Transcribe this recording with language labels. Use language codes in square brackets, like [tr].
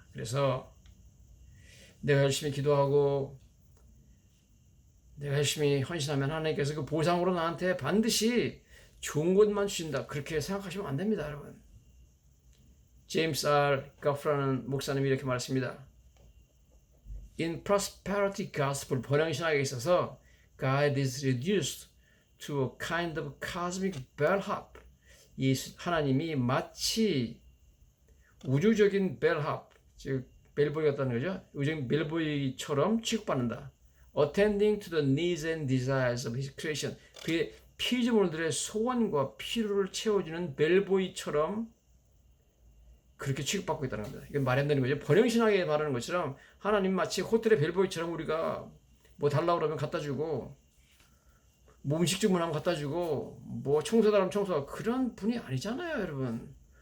[ko] 그래서 내가 열심히 기도하고 내가 열심히 헌신하면 하나님께서 그 보상으로 나한테 반드시 좋은 것만 주신다. 그렇게 생각하시면 안 됩니다. 여러분, 제임스 R. 거프라는 목사님이 이렇게 말했습니다. [en] In prosperity gospel, [ko] 번영신학에 있어서 [en] God is reduced to a kind of cosmic bellhop. [ko] 하나님이 마치 우주적인 벨합, 즉 벨보이 같다는 거죠. 의적인 벨보이처럼 취급받는다. [en] Attending to the needs and desires of his creation. [ko] 그의 피조물들의 소원과 필요를 채워주는 벨보이처럼 그렇게 취급받고 있다는 겁니다. 이게 말이 안 되는 거죠. 번영신학에 말하는 것처럼 하나님 마치 호텔의 벨보이처럼 우리가 뭐 달라고 그러면 갖다 주고 뭐 음식 주문하면 갖다 주고 뭐 청소달라면 청소하고 그런 분이 아니잖아요, 여러분.